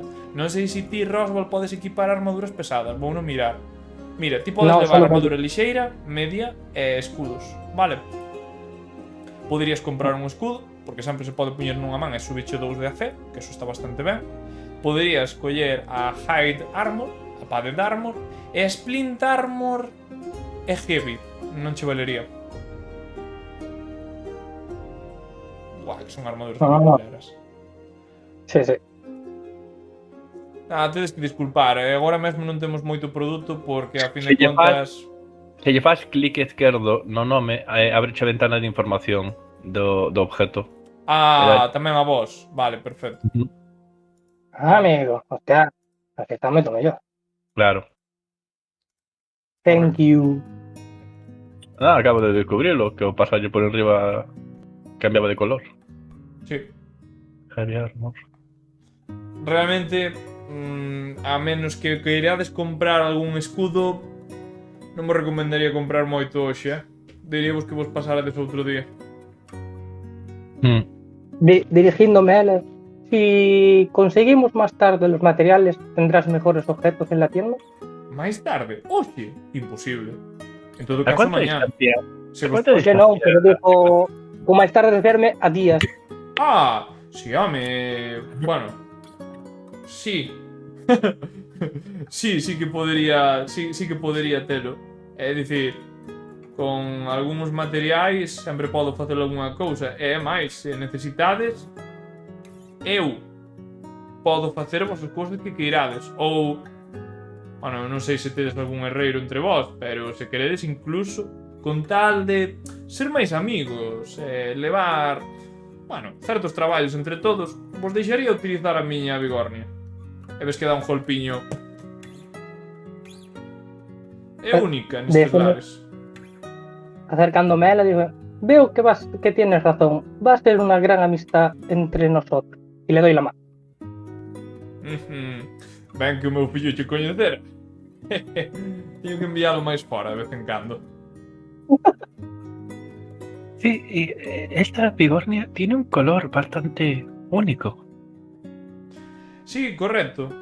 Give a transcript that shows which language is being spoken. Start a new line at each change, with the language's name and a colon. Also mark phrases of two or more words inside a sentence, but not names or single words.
Galician: Non sei se ti, Roswell, podes equipar armaduras pesadas. Vou non mirar. Mira, ti podes No, levar solo armadura lixeira, media e escudos, vale? Poderías comprar un escudo, porque sempre se pode poñer nunha man e subirche 2 de AC, que eso está bastante ben. Poderías coller a Hide Armor, a Padded Armor, e a Splint Armor e Heavy. Non che valería. Buah, que son armaduras No. moleras. Sí. Tedes que disculpar, agora mesmo non temos moito produto porque a fin Se de lle contas... Se lle fas clic esquerdo no nome, abreche a ventana de información do objeto. Tamén a vos. Vale, perfecto. Amigo, hostia, aquí está moito mellor. Claro.
English: Thank you.
Galician: Acabo de descubrirlo, que o pasalle por enriba cambiaba de color. Sí. Heavy Armor. Realmente, a menos que queirades comprar algún escudo, non vos recomendaría comprar moito hoxe, Diríamos que vos pasarades outro día.
Spanish: Dirigiéndome a él, si conseguimos más tarde los materiales, ¿tendrás mejores objetos en la tienda?
Galician: Máis tarde? Oxe, imposible. En todo
Spanish: ¿A
Galician: caso,
Spanish: cuánta
Galician: mañá.
Spanish: distancia?
Galician: Se
Spanish: ¿A
Galician: vos...
Spanish: cuánta Oye, no, pero digo, con más tarde referirme a días.
Galician: Sí, home... Bueno... Sí. sí que podería... Sí que podería telo. É dicir, con algúns materiais sempre podo facer algunha cousa. E máis, se necesitades, eu podo facer vos as cousas que queirades. Ou... Bueno, non sei se tedes algún herreiro entre vós, pero se queredes incluso con tal de ser máis amigos, levar, bueno, certos traballos entre todos, vos deixaría utilizar a miña bigornia. E ves que dá un golpiño. É única nestes lares.
Spanish: Acercándome a él, digo, veo que tienes razón, va a ser una gran amistad entre nosotros. Y le doy la mano.
Galician: Ben que o meu fillo che coñecera. Teño que enviálo máis fora de vez en cando.
Spanish: Sí, y esta bigornia tiene un color bastante único. Sí, correcto.